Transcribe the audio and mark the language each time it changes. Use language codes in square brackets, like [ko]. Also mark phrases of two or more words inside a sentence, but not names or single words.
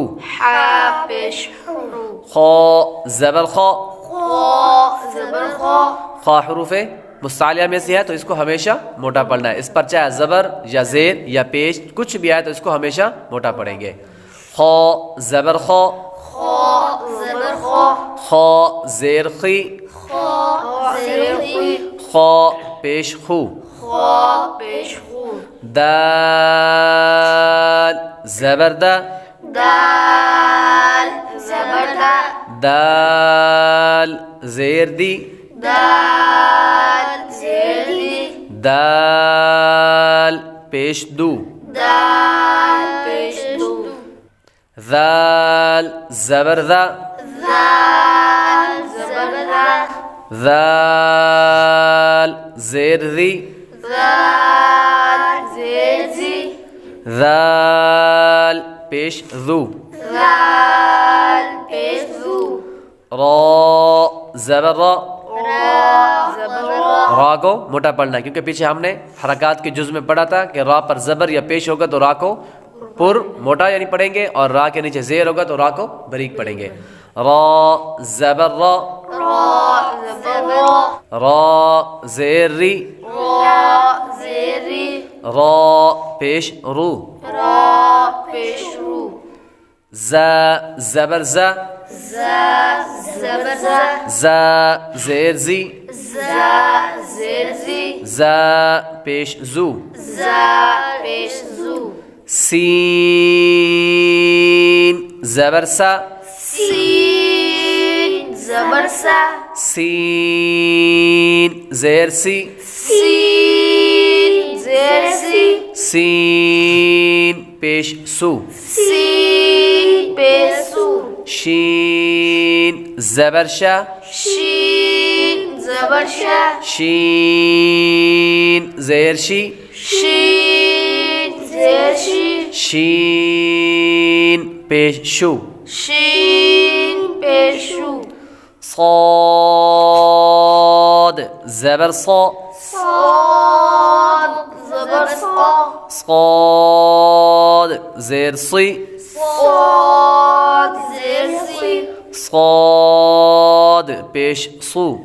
[ur] حا پیش حو، خا زبر خا، خا زبر خا، خا حروف مستعلیہ میں سے ہے، تو اس کو ہمیشہ موٹا پڑھنا ہے، اس پر چاہے زبر یا زیر یا پیش کچھ بھی آئے تو اس کو ہمیشہ موٹا پڑھیں گے۔ خا زبر خا، خا زبر خا، خا زیر خی، خا زیر خی، خا پیش خو، خا پیش خو، دال زبر دا، دال زبر دا، دال زیر دی، دال زیر دی، دال پیش دو، دال پیش دو، ذال زبر ذا، دال زبر دا، ذال زیر ذی، دال زیر زی، ذال پیش ذو، دال پیش دو، را زبر را، را زبر را، را کو موٹا پڑھنا ہے، کیونکہ پیچھے ہم نے حرکات کے جز میں پڑھا تھا کہ را پر زبر یا پیش ہوگا تو را کو پر موٹا یعنی پڑھیں گے، اور را کے نیچے زیر ہوگا تو را کو بریک پڑھیں گے۔ را زبر را، را زبر را، را زیر ری، را زیر ری، را پیش رو، را پیش رو، ز زبر ز، ز زبر ز، ز زیر زی، ز زیر زی، ز زا پیش زو زا پیش زو سین زبر سا سین زبر سا سین زیر سی سین زیر سی سین پیش سو سین پیش سو شین زبر شا شین زبر شا شین زیر شی شین زیر شی شین پیش شو شین پیش شو صاد زبر صا صاد زبر صا صاد زیر صی صاد زیر سی صاد پیش صو